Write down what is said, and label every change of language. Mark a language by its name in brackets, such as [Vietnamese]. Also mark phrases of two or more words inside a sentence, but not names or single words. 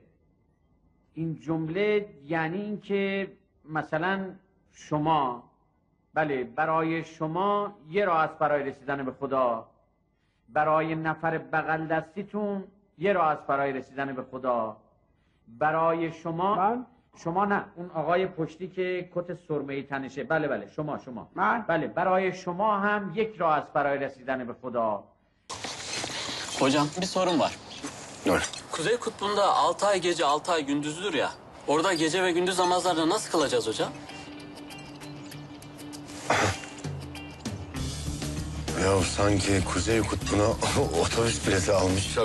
[Persian] این جمله یعنی این که مثلا شما، بله، برای شما یه راه است برای رسیدن به خدا، برای نفر بغل دستیتون یه راه است برای رسیدن به خدا، برای شما شما نه، اون آقای پشتی که کت سرمه‌ای تنشه، بله شما بله، برای شما هم یک rah است برای residen'e به خدا. [Turkish] Hocam bir sorun var. Ne? Kuzey Kutbu'nda 6 ay gece 6 ay gündüzdür ya. Orada gece ve gündüz namazlarını nasıl kılacağız hocam? Ya sanki Kuzey Kutbu'na otobüs bileti almış.